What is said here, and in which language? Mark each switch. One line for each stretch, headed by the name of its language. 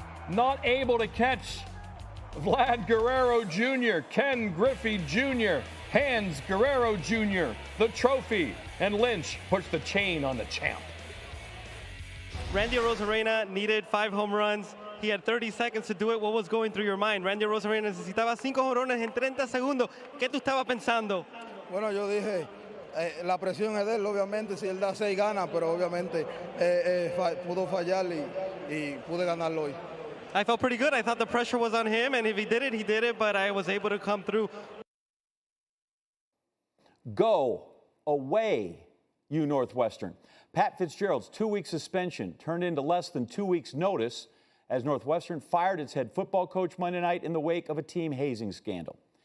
English: Not able to catch Vlad Guerrero Jr. Ken Griffey Jr. hands Guerrero Jr. the trophy, and Lynch puts the chain on the champ. Randy Rosarina needed 5 home runs. He had 30 seconds to do it. What was going through your mind?
Spanish: Randy Rosarina necesitaba 5 jonrones en 30 segundos. ¿Qué tú estabas pensando? Bueno, yo dije, la presión es de él, obviamente. Si él da 6 gana, pero obviamente pudo fallar y pude ganarlo hoy.
English: I felt pretty good. I thought the pressure was on him, and if he did it, he did it, but I was able to come through. Go away, you Northwestern. Pat Fitzgerald's 2-week suspension turned into less than 2 weeks' notice as Northwestern fired its head football coach Monday night in the wake of a team hazing scandal.